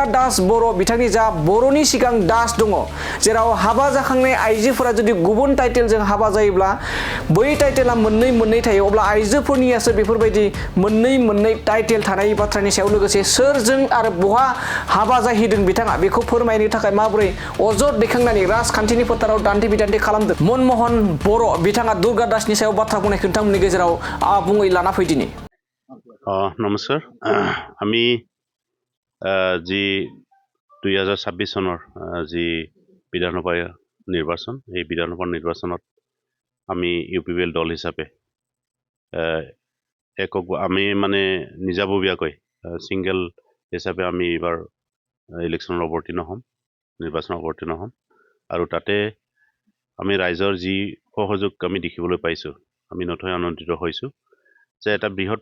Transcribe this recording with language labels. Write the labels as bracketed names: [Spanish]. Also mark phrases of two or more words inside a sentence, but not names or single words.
[Bodo] दास बर' बिथांनि जा बर'नि सिगां दास दङ जेराव हाबा जाखांनाय आइजोफोरा जुदि गुबुन टाइटेलजों हाबा जायोब्ला बै टाइटेला मोननै थायो अब्ला आइजोफोरनियासो बेफोरबायदि मोननै टाइटेल थानाय बाथ्रानि सायाव लोगोसे सोरजों आरो बहा हाबा जाहैदों बिथाङा बेखौ फोरमायनो थाखाय माबोरै अजद दैखांनानै राजखान्थिनि फोथाराव दान्थे बिदान्थे खालामदों मनमोहन बर' बिथाङा दुर्गा दासनि सायाव बाथ्रा बुंनाय नोंथांमोननि गेजेराव आबुङै लाना फैदिनि [Assamese] नमस्कार আমি যি 2026 চনৰ যি বিধানসভা নিৰ্বাচন এই বিধানসভা নিৰ্বাচনত আমি UPPL দল হিচাপে আমি মানে নিজাববীয়াকৈ সিঙ্গেল হিচাপে আমি এইবাৰ ইলেকশ্যনত অৱতীৰ্ণ হ'ম নিৰ্বাচনত অৱতীৰ্ণ হ'ম আৰু তাতে আমি ৰাইজৰ যি সহযোগ আমি দেখিবলৈ পাইছোঁ আমি নথৈ আনন্দিত হৈছোঁ যে এটা বৃহৎ